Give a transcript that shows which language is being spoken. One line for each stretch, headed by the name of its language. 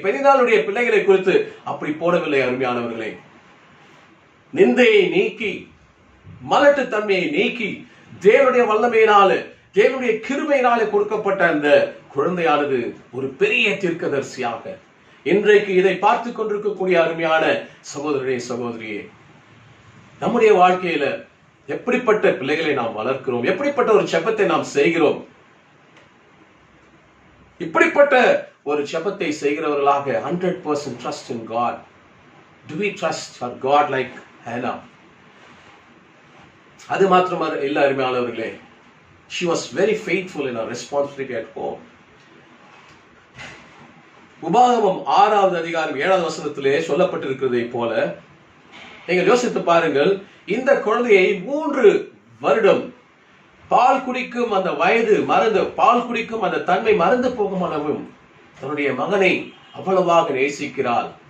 Tamil: பெரினாளுடைய பிள்ளைகளை குறித்து அப்படி போடவில்லை. அருமையானவர்களே, நிந்தையை நீக்கி, மலட்டு தன்மையை நீக்கி, தேவனுடைய வல்லமையினால, தேவனுடைய கிருபையினாலே கொடுக்கப்பட்ட அந்த குழந்தையானது ஒரு பெரிய தீர்க்கதரிசியாக இன்றைக்கு இதை பார்த்து கொண்டிருக்கக்கூடிய அருமையான சகோதரனே, சகோதரியே, நம்முடைய வாழ்க்கையில எப்படிப்பட்ட பிள்ளைகளை நாம் வளர்க்கிறோம், எப்படிப்பட்ட ஒரு ஜெபத்தை நாம் செய்கிறோம். இப்படிப்பட்ட ஒரு ஜெபத்தை செய்கிறவர்களாக
English: 100% trust in God. Do we trust our God like Hannah?
Tamil: அது மாத்திரம் இல்ல அருமையானவர்களே,
English: she was very faithful in her responsibility at home.
Tamil: உபாகமம் 6வது அதிகாரம் 7வது வசனத்திலே சொல்லப்பட்டிருக்கிறதை போல நீங்கள் யோசித்து பாருங்கள், இந்த குழந்தையை 3 வருடம் பால் குடிக்கும் அந்த வயது மறந்து, பால் குடிக்கும் அந்த தன்மை மறந்து போகும் அளவும் தன்னுடைய மகனை அவ்வளவாக நேசிக்கிறாள்.